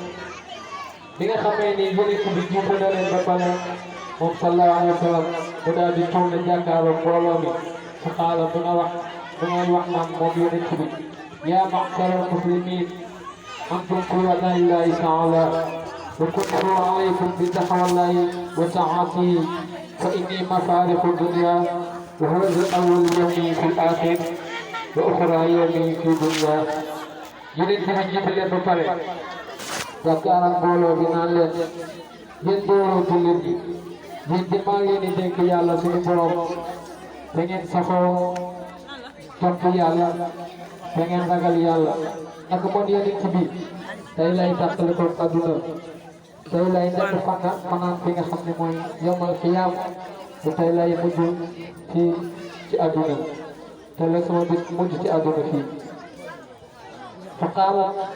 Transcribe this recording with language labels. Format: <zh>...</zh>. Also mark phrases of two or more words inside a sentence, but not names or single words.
<wo>bi nga xamee ni yonent bi jiite na leen ba pare moom</wo> <ar>صلى الله عليه وسلم</ar> <wo>mu daal di tourné jàkkaarloo mbooloo mi fa qaala bu nga wax naan moom yonent</wo> <ar>bi يا معشر المسلمين أنتم قراء الله تعالى وكنت عليكم بتقوى الله وطاعته فإني مفارق الدنيا وهذا أول يومي في الآخر وأخرى يومي في</ar> <wo>الدنيا yonent bi jiite leen ba pare jàkkaarloo mbooloo bi naan leen yéen mbooloo jullit yi yéen de maa ngi leen di dénk yàlla suñu borom da ngeen safoo topp yàlla da ngeen ragal yàlla ak man yonent bi tey lay tàqale ko àdduna tey lay nekk fanaan fi nga xam ne mooy yomal xiyaam te tey lay mujj ci àdduna te la sama bis mujj ci àdduna fii fa qaama bu</wo>